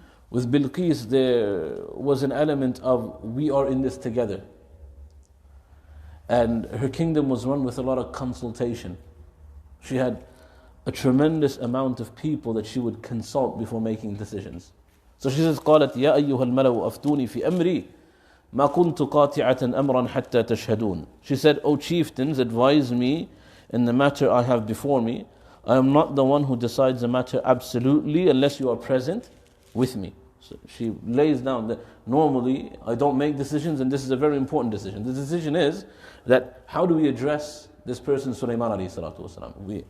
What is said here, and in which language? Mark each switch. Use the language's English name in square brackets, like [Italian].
[English] With Bilqis, there was an element of we are in this together. And her kingdom was run with a lot of consultation. She had a tremendous amount of people that she would consult before making decisions. So she says, [Arabic] قالت يا أيها الملأ أفتوني في أمري ما كنت قاطعة أمرا حتى تشهدون. [English] She said, O chieftains, advise me in the matter I have before me. I am not the one who decides the matter absolutely unless you are present with me. So she lays down that normally I don't make decisions, and this is a very important decision. The decision is that how do we address this person, Sulaiman alayhi salatu wasalam?